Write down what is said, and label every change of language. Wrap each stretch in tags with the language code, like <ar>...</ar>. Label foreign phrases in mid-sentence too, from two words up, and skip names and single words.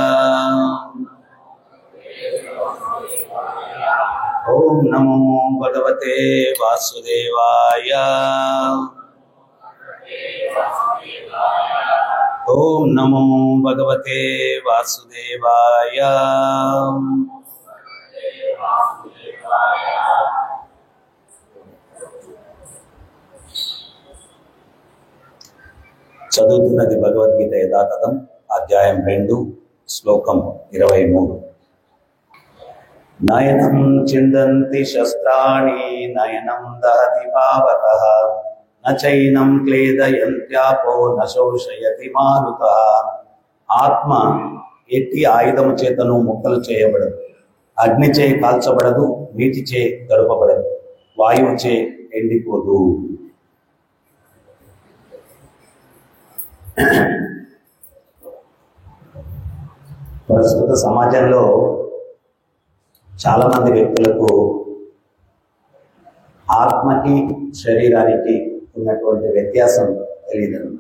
<sa>ओम नमो भगवते वासुदेवाय। ओम नमो भगवते वासुदेवाय।</sa> <te>చదువుతున్నది భగవద్గీత యథాతథం అధ్యాయం 2 శ్లోకం 23.</te> <sa>నయనం చిందంతి శస్త్రాణి నయనం దహతి పావకః నచైనం క్లేదయంత్యాపో నశోషయతి మారుతః.</sa> <te>ఆత్మ ఎట్టి ఆయుధము చేతను ముక్కలు చేయబడదు, అగ్నిచే కాల్చబడదు, నీటిచే గడపబడదు, వాయువుచే ఎండిపోదు. ప్రస్తుత సమాజంలో చాలా మంది వ్యక్తులకు ఆత్మకి శరీరానికి ఉన్నటువంటి వ్యత్యాసం తెలియదు.</te>